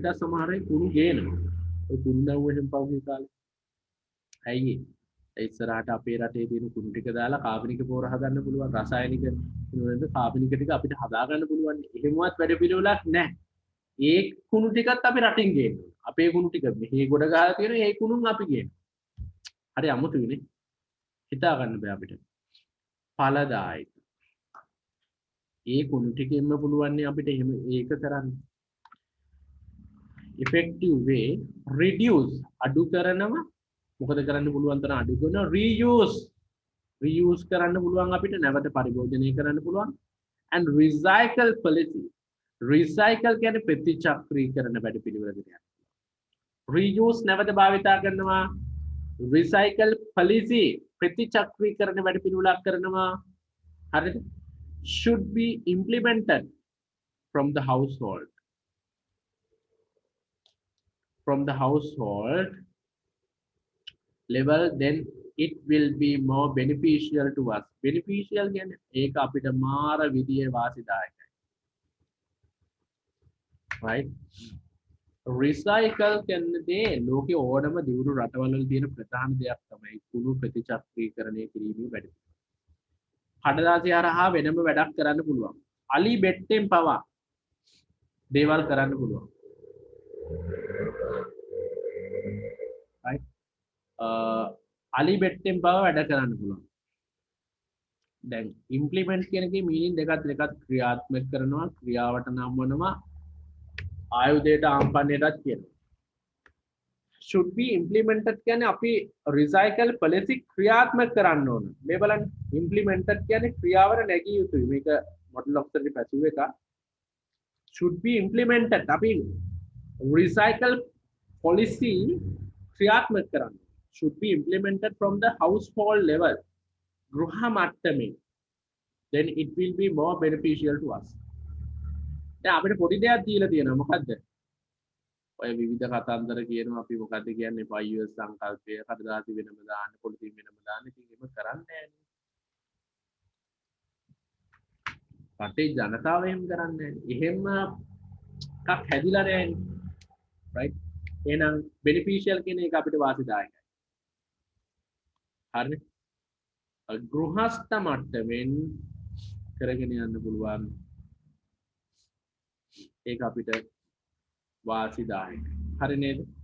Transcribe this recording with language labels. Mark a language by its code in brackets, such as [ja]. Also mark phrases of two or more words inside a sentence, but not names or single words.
[si] සමහර අය කුණු ගේනවා ඔය කුණු නැවුවෙන් පහුගිය කාලේ ඇයි ඒ ඉස්සරහට අපේ රටේ තියෙන කුණු ටික දාලා කාබනික පොර හදන්න පුළුවන් රසායනික නේද කාබනික ටික අපිට හදා ගන්න පුළුවන් එහෙමවත් වැඩ පිළිවෙලක් නැහැ ඒ කුණු ටිකත් අපි රටින් ගේනවා අපේ කුණු ටික මෙහි ගොඩ ගහලා තියෙන ඒ කුණුන් අපි ගේනවා හරි අමුතුනේ හිතා ගන්න බෑ අපිට ඵලදායක ඒ කුණු ටිකෙන්ම පුළුවන් නේ අපිට එහෙම ඒක කරන්න [en] effective way reduce [si] අඩු කරනවා මොකද කරන්න පුළුවන් තරම් අඩු කරනවා reuse කරන්න පුළුවන් අපිට නැවත පරිභෝජනය කරන්න පුළුවන් [en] and recycle policy recycle [si] කියන්නේ ප්‍රතිචක්‍රීකරණ වැඩ පිළිවෙලකට යනවා reuse නැවත භාවිතා කරනවා [en] recycle policy [si] ප්‍රතිචක්‍රීකරණ වැඩ පිළිවෙලක් කරනවා හරිද [en] should be implemented from the household level then it will be more beneficial to us beneficial [si] කියන්නේ ඒක අපිට මාර විදියේ වාසිදායකයි right recycle කියන්නේ ලෝකේ ඕනම දියුණු රටවල් වල තියෙන ප්‍රධාන දෙයක් තමයි කුණු ප්‍රතිචක්‍රීකරණය කිරීමේ වැඩ කඩදාසි හරහා වෙනම වැඩක් කරන්න පුළුවන් අලි බෙට්ටෙන් පවා දේවල් කරන්න පුළුවන් right අලි බෙට්ටෙන් පවා වැඩ කරන්න පුළුවන් දැන් ඉම්ප්ලිමන්ට් කියන එකේ මීනින් දෙකක් ක්‍රියාත්මක කරනවා ක්‍රියාවට නම් වනවා ආයුධයට ආම්පන්නයටත් කියනවා [en] should be [si] implemented කියන්නේ අපි [en] recycle policy [si] ක්‍රියාත්මක කරන්න ඕන මේ බලන්න implemented කියන්නේ ක්‍රියාවට නැගිය යුතුයි මේක model [en] of the passive [si] එක [en] should be implemented [si] අපි [en] recycle policy [si] ක්‍රියාත්මක කරන්න [en] should be implemented from the household level [si] ගෘහ මට්ටමේ [en] then it will be more beneficial to us [si] දැන් අපිට පොඩි දෙයක් දීලා තියෙනවා මොකද්ද ඔය විවිධ කතන්දර කියනවා අපි මොකද්ද කියන්නේ පයියස් සංකල්පය කඩදාසි වෙනම දාන්න පොලිතින් වෙනම දාන්න ඉතින් එහෙම කරන්නේ නැහැ රටේ ජනතාව එහෙම කරන්නේ නැහැ එහෙම එකක් හැදිලා නැහැ right එහෙනම් beneficial කියන එක අපිට වාසිදායකයි හරිනේ ගෘහස්ත මට්ටමින් කරගෙන යන්න පුළුවන් ඒක අපිට වාසිදායක හරි නේද